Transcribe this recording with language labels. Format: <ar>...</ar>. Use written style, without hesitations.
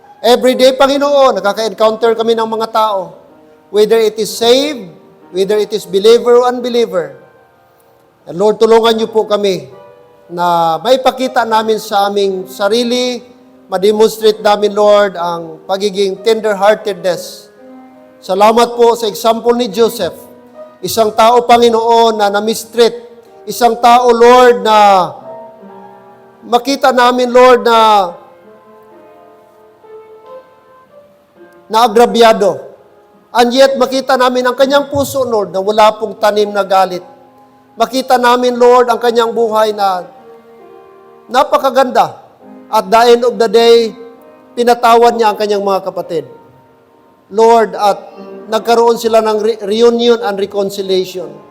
<en>Every day,</en> <tl>Panginoon, nakaka-encounter kami ng mga tao.</tl> <en>Whether it is saved, whether it is believer or unbeliever.</en> <tl>And Lord, tulungan niyo po kami na may pakita namin sa aming sarili, ma-demonstrate namin, Lord, ang pagiging tender-heartedness. Salamat po sa example ni Joseph. Isang tao, Panginoon, na na-mistreat. Isang tao, Lord, na makita namin, Lord, na agrabyado. And yet, makita namin ang kanyang puso, Lord, na wala pong tanim na galit. Makita namin, Lord, ang kanyang buhay na napakaganda.</tl> <en>At the end of the day,</en> <tl>pinatawad niya ang kanyang mga kapatid. Lord, at nagkaroon sila ng reunion and reconciliation.</tl>